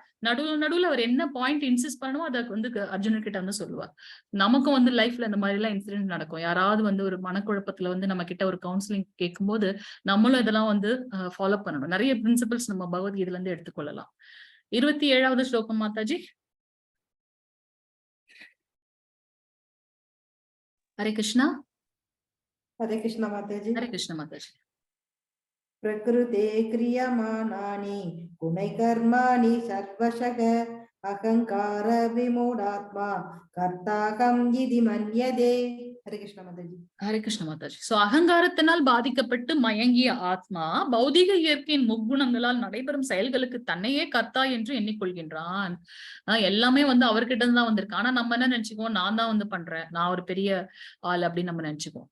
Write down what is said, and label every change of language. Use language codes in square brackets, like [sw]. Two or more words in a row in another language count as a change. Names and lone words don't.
[ta] நடுவுல அவர் என்ன [en] point insist [ta] பண்ணமோ அதை வந்து அர்ஜுனன் கிட்ட வந்து சொல்லுவார். நமக்கும் வந்து லைஃப்ல இந்த மாதிரி எல்லாம் இன்சிடென்ட் நடக்கும். யாராவது வந்து ஒரு மனக்குழப்பத்துல வந்து நம்ம கிட்ட ஒரு கவுன்சிலிங் கேட்கும்போது நம்மளும் இதெல்லாம் வந்து ஃபாலோ பண்ணணும். நிறைய பிரின்சிபல்ஸ் நம்ம பகவத்கீதையில இருந்து எடுத்துக்கொள்ளலாம். 27வது ஸ்லோகம் மாதாஜி. [sa] हरे कृष्णा. हरे कृष्ण माताजी. हरे कृष्ण माताजी. प्रकृते क्रियमाणानि गुणैकर्माणि सर्वशः अहंकार विमूढात्मा कर्ताहम् इति मन्यते. हरे कृष्ण माताजी. हरे कृष्ण माताजी. [ta] சோ அகங்காரத்தினால் பாதிக்கப்பட்டு மயங்கிய ஆத்மா பௌதிக இயற்கையின் முக்குணங்களால் நடைபெறும் செயல்களுக்கு தன்னையே கர்த்தா என்று எண்ணிக்கொள்கின்றான். எல்லாமே வந்து அவர்கிட்ட இருந்து தான் வந்திருக்கு. ஆனா நம்ம என்ன நினைச்சுக்குவோம், நான் தான் வந்து பண்றேன், நான் ஒரு பெரிய ஆள் அப்படின்னு நம்ம நினைச்சுக்குவோம்.